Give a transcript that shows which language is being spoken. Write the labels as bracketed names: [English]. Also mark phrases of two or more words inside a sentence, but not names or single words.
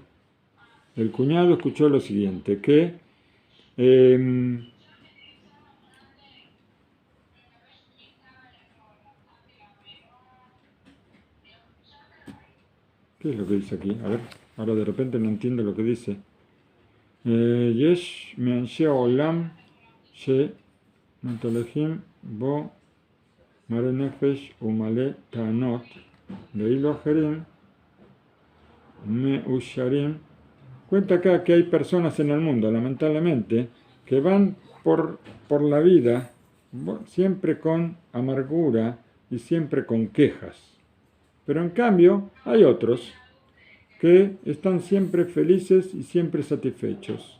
[Spanish] El cuñado escuchó lo siguiente, que ¿qué es lo que dice aquí? A ver, ahora de repente no entiendo lo que dice. [Hebrew] יש מאנשי עולם שמתהלכים במרי נפש ומלאי טענות ואילו אחרים מאושרים. [Spanish] Cuenta acá que hay personas en el mundo, lamentablemente, que van por la vida siempre con amargura y siempre con quejas. Pero en cambio hay otros que están siempre felices y siempre satisfechos.